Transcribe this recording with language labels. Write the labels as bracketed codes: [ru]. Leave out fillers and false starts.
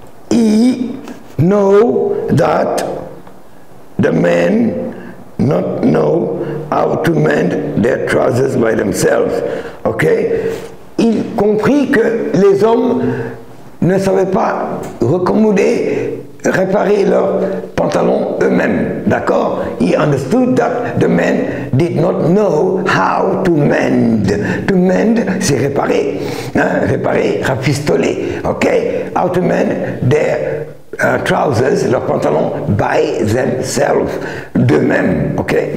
[en] He know that the men not know how to mend their trousers by themselves. Okay? [fr] Il comprit que les hommes ne savaient pas recommodder, réparer leurs pantalons eux-mêmes. D'accord? [en] He understood that the men did not know how to mend. To mend, [fr] c'est réparer. Hein? Réparer, rafistoler. Okay? [en] How to mend their trousers, [fr] leurs pantalons, [en] by themselves, [fr] d'eux-mêmes, [en] ok?